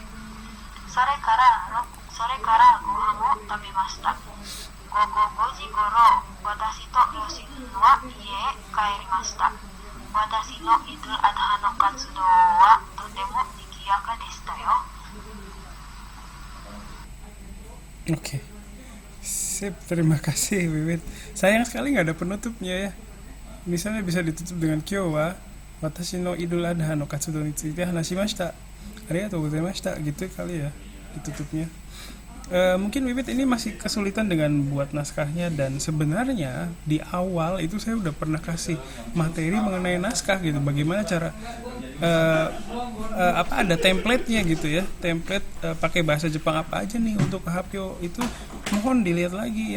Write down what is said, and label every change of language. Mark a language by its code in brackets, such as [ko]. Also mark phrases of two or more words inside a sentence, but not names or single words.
[ja] それからご飯を食べました。午後5時ごろ、私と両親は家へ帰りました。私のイドゥルアドハの活動はとても賑やかでしたよ。 [id] Oke. Sip, terima kasih Wiwit. Sayang sekali nggak ada penutupnya ya. Misalnya bisa ditutup dengan [ja] 今日は私のイドゥルアドハの活動について話しました. ありがとうございました [id] gitu kali ya ditutupnya. Mungkin Wiwit ini masih kesulitan dengan buat naskahnya, dan sebenarnya di awal itu saya udah pernah kasih materi mengenai naskah gitu. Bagaimana cara ada template-nya gitu ya. Template pakai bahasa Jepang apa aja nih untuk Hapyo itu, mohon dilihat lagi ya.